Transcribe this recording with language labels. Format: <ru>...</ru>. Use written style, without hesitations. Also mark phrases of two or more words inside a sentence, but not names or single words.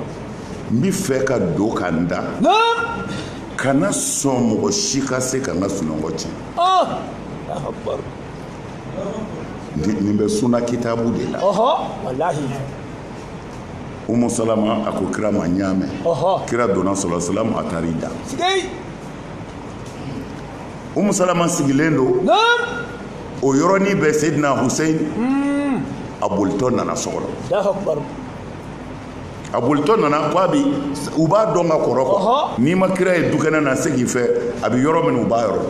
<bm>n bi fɛ ka don ka n da kana sɔn mɔgɔ si ka se ka n ka sunɔgɔ tiɲɛ</bm> <ar>الله أكبر</ar> <bm>nin bɛ sunna kitabu de la wallahi Umu Salama a ko kira ma n y'a mɛn kira donna</bm> <ar>صلى الله عليه وسلم</ar> <bm>a taara i da sigei Umu Salama sigilen don o yɔrɔnin bɛɛ Seydina Hussein a bolitɔ nana so kɔnɔ</bm> <ar>الله أكبر</ar> <bm>a bolitɔ nana ko a bi u b'a dɔn ka kɔrɔ quoi n'i ma kira ye dukɛnɛ na se k'i fɛ a bi yɔrɔ min u b'a yɔrɔ dɔn</bm>